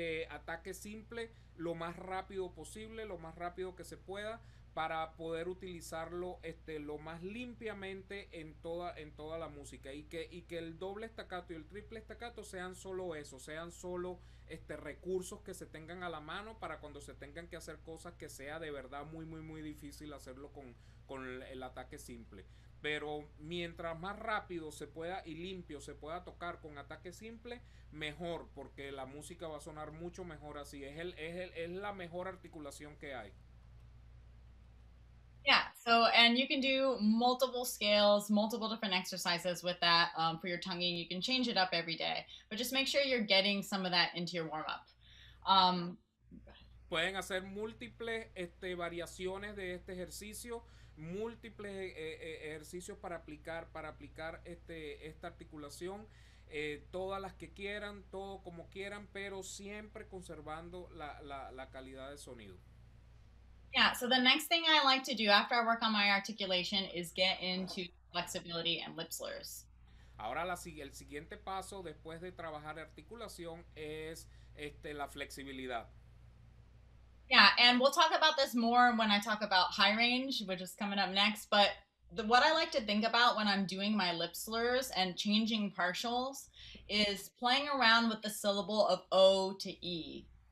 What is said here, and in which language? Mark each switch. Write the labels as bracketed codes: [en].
[es] ataque simple lo más rápido posible, lo más rápido que se pueda, para poder utilizarlo lo más limpiamente en toda la música, y que el doble staccato y el triple staccato sean solo eso, sean solo recursos que se tengan a la mano para cuando se tengan que hacer cosas que sea de verdad muy muy muy difícil hacerlo con el ataque simple. Pero mientras más rápido se pueda y limpio se pueda tocar con ataque simple, mejor, porque la música va a sonar mucho mejor así. Es la mejor articulación que hay. [en] Yeah, so, and you can do multiple scales, multiple different exercises with that for your tonguing. You can change it up every day, but just make sure you're getting some of that into your warm-up. [es] Pueden hacer múltiples variaciones de este ejercicio, múltiples ejercicios para aplicar esta articulación, todas las que quieran, todo como quieran, pero siempre conservando la calidad de sonido. [en] Yeah, so the next thing I like to do after I work on my articulation is get into flexibility and lip slurs. [es] Ahora el siguiente paso después de trabajar articulación es la flexibilidad. [en] Yeah, and we'll talk about this more when I talk about high range, which is coming up next. But what I like to think about when I'm doing my lip slurs and changing partials is playing around with the syllable of O to E.